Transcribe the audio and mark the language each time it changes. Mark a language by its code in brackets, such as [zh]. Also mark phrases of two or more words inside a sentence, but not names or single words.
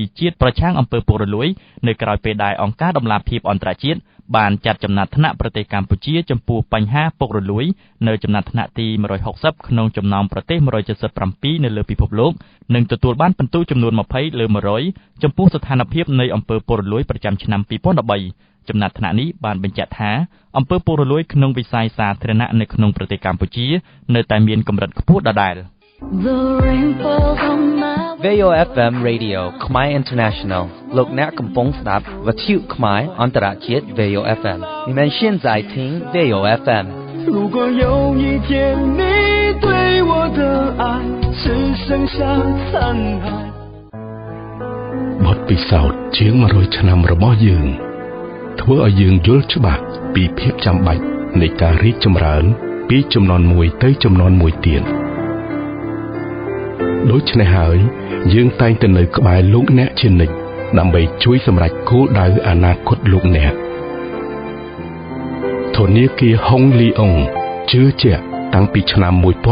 [km] ជាតិប្រឆាំងអំពើពុករលួយនៅក្រៅពេលដែលអង្គការដំឡាភិបអន្តរជាតិបានចាត់ចំណាត់ថ្នាក់ប្រទេសកម្ពុជាចំពោះបញ្ហាពុករលួយនៅចំណាត់ថ្នាក់ទី160ក្នុងចំណោមប្រទេស177នៅលើពិភពលោកនិងទទួលបានពិន្ទុចំនួន20លើ100ចំពោះស្ថានភាពនៃអំពើពុករលួយប្រចាំឆ្នាំ2013ចំណាត់ថ្នាក់នេះបានបញ្ជាក់ថាអំពើពុករលួយក្នុងវិស័យសាធារណៈនៅក្នុងប្រទេសកម្ពុជានៅតែមានកម្រិតខ្ពស់ដដែល VOFM Radio ខ្មែរ International លោកអ្នកកំពុងស្ដាប់វិទ្យុខ្មែរអន្តរជាតិ VOFM [zh] 你们现在听 [km] VOFM [zh] 如果有一天你对我的爱只剩下残骸 [km] បទពិសោធន៍ជាង100ឆ្នាំរបស់យើងធ្វើឲ្យយើងយល់ច្បាស់ពីភាពចាំបាច់នៃការរីកចម្រើនពីជំនាន់មួយទៅជំនាន់មួយទៀតដូច្នេះហើយយើងតែងតែនៅក្បែរលោកអ្នកជានិច្ចដើម្បីជួយសម្រេចគោលដៅអនាគតលោកអ្នកធនាគារហុងលីអុងជឿជាក់តាំងពីឆ្នាំ1905